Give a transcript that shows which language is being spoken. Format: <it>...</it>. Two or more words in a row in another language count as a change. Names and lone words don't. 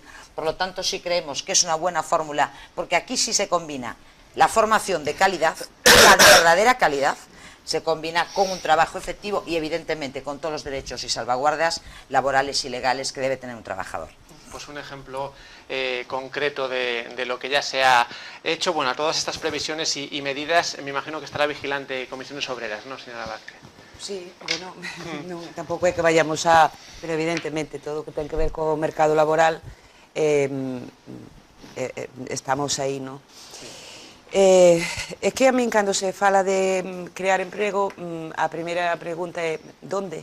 <es>Por lo tanto, sí creemos que es una buena fórmula, porque aquí sí se combina la formación de calidad, la verdadera calidad, se combina con un trabajo efectivo y evidentemente con todos los derechos y salvaguardas laborales y legales que debe tener un trabajador. pues un ejemplo concreto de lo que ya se ha hecho. Bueno, a todas estas previsiones y medidas, me imagino que estará vigilante Comisiones Obreras, ¿no, señora Vázquez?</es> <gl>Sí, bueno, non, tampouco é que vayamos a... Pero evidentemente todo o que ten que ver co mercado laboral estamos aí, non? É que a min cando se fala de crear emprego, a primeira pregunta é ¿dónde?</gl>